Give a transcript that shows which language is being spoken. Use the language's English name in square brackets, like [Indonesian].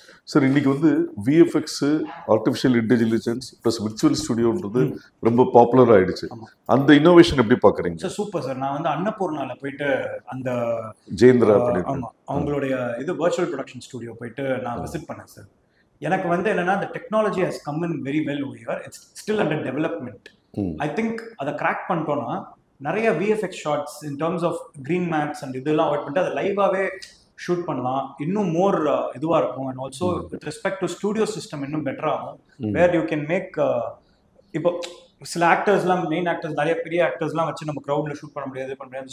[Tamil] Sir இன்னைக்கு வந்து VFX, artificial intelligence plus virtual ஸ்டுடியோன்றது ரொம்ப பாப்புலர் ஆயிடுச்சு. அந்த இன்னோவேஷன் எப்படி பாக்குறீங்க? Sir super sir. நான் வந்து அன்னபூர்ணால போயிட்டு அந்த ஜெயந்திரா ஆமா அவங்களுடைய இது வர்ச்சுவல் ப்ரொடக்ஷன் ஸ்டுடியோ போயிட்டு நான் விசிட் பண்ணேன் சார். எனக்கு வந்து என்னன்னா [English] the technology has come in very well over here. It's still under development. I think [Tamil] அதை கிராக் பண்ணிட்டோம்னா நிறைய VFX shots in terms of green mats and இதெல்லாம் அவாய்ட் பண்ணிட்டு அதை லைவாகவே ஷூட் பண்ணலாம், இன்னும் மோர் இதுவாக இருக்கும். [English] and also with respect to studio system [Tamil] இன்னும் பெட்டர் ஆகும். [English] where you can make [Tamil] இப்போ சில ஆக்டர்ஸ்லாம் மெயின் ஆக்டர்ஸ் நிறைய பெரிய ஆக்டர்ஸ்லாம் வச்சு நம்ம க்ரௌடில் ஷூட் பண்ண முடியாது.